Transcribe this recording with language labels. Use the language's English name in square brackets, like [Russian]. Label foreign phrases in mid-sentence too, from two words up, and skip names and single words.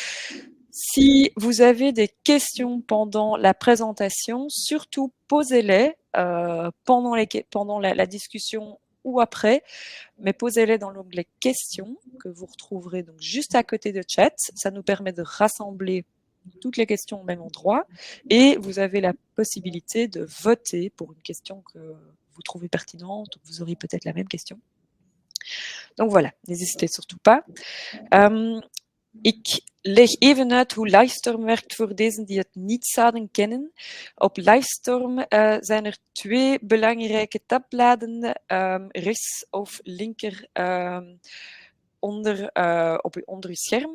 [French] Si vous avez des questions pendant la présentation, surtout posez-les pendant la discussion ou après, mais posez-les dans l'onglet questions que vous retrouverez donc juste à côté de chat. Ça nous permet de rassembler toutes les questions au même endroit et vous avez la possibilité de voter pour une question que vous trouvez pertinente ou vous aurez peut-être la même question. Donc voilà, n'hésitez surtout pas. [Dutch] Ik leg even uit hoe Livestorm werkt voor deze die het niet zouden kennen. Op Livestorm zijn er twee belangrijke tabbladen, rechts of linker onder uw scherm.